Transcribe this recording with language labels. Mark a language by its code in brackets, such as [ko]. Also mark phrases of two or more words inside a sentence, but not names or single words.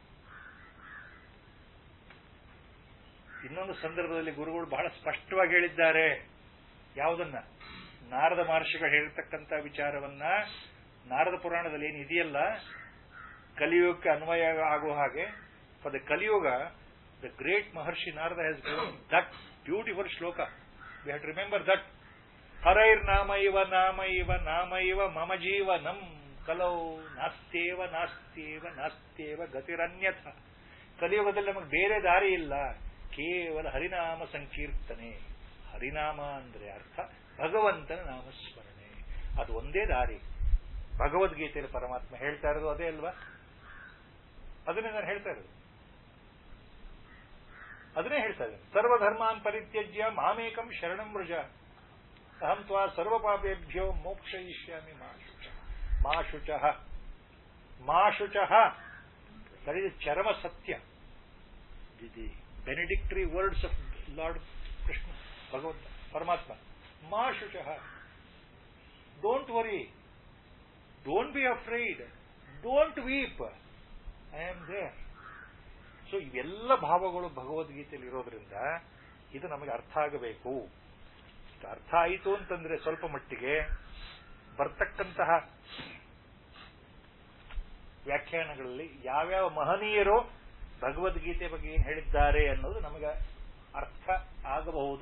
[kn] ಇನ್ನೊಂದು ಸಂದರ್ಭದಲ್ಲಿ ಗುರುಗಳು ಬಹಳ ಸ್ಪಷ್ಟವಾಗಿ ಹೇಳಿದ್ದಾರೆ. ಯಾವುದನ್ನ? ನಾರದ ಮಹರ್ಷಿಗಳು ಹೇಳಿರ್ತಕ್ಕಂಥ ವಿಚಾರವನ್ನ ನಾರದ ಪುರಾಣದಲ್ಲಿ ಏನಿದೆಯಲ್ಲ, ಕಲಿಯುಗಕ್ಕೆ ಅನ್ವಯ ಆಗುವ ಹಾಗೆ. [en] For the Kaliyuga, the great Maharshi Narada has given that beautiful shloka. We have to remember that. [sa] ಹರೈರ್ನಾಮೈವ ನಾಮೈವ ನಾಮೈವ ಮಮ ಜೀವನಂ ಕಲೌ ನಾಸ್ತ್ಯೇವ ನಾಸ್ತ್ಯೇವ ನಾಸ್ತ್ಯೇವ ಗತಿರನ್ಯಥ. [kn] ಕಲಿಯುಗದಲ್ಲಿ ನಮಗೆ ಬೇರೆ ದಾರಿ ಇಲ್ಲ, ಕೇವಲ ಹರಿನಾಮ ಸಂಕೀರ್ತನೆ. ಹರಿನಾಮ ಅಂದ್ರೆ ಅರ್ಥ ಭಗವಂತನ ನಾಮಸ್ಮರಣೆ. ಅದು ಒಂದೇ ದಾರಿ. ಭಗವದ್ಗೀತೆಯಲ್ಲಿ ಪರಮಾತ್ಮ ಹೇಳ್ತಾ ಇರೋದು ಅದೇ ಅಲ್ವಾ? ಅದನ್ನೇ ನಾನು ಹೇಳ್ತಾ ಇರೋದು, ಅದನ್ನೇ ಹೇಳ್ತಾ ಇದ್ದೇನೆ. [sa] ಸರ್ವಧರ್ಮಾನ್ ಪರಿತ್ಯಜ್ಯ ಮಾಮೇಕಂ ಶರಣಂ ವ್ರಜ ಅಹಂ ತ್ವಾ ಸರ್ವಪಾಪೇಭ್ಯೋ ಮೋಕ್ಷಯಿಷ್ಯಾಮಿ ಮಾ ಶುಚಃ. ಮಾ ಶುಚಃ, ಮಾ ಶುಚಃ. [en] That is [kn] ಚರಮ ಸತ್ಯ. [en] The benedictory words of Lord Krishna, [kn] ಭಗವಂತ ಪರಮಾತ್ಮ. [sa] ಮಾ ಶುಚಃ. [en] Don't worry, don't be afraid, don't weep, I am there. [kn] ಸೊ ಇವೆಲ್ಲ ಭಾವಗಳು ಭಗವದ್ಗೀತೆಯಲ್ಲಿ ಇರೋದ್ರಿಂದ ಇದು ನಮಗೆ ಅರ್ಥ ಆಗಬೇಕು. ಅರ್ಥ ಆಯಿತು ಅಂತಂದ್ರೆ ಸ್ವಲ್ಪ ಮಟ್ಟಿಗೆ ಬರ್ತಕ್ಕಂತಹ ವ್ಯಾಖ್ಯಾನಗಳಲ್ಲಿ ಯಾವ್ಯಾವ ಮಹನೀಯರು ಭಗವದ್ಗೀತೆ ಬಗ್ಗೆ ಏನು ಹೇಳಿದ್ದಾರೆ ಅನ್ನೋದು ನಮಗೆ ಅರ್ಥ ಆಗಬಹುದು.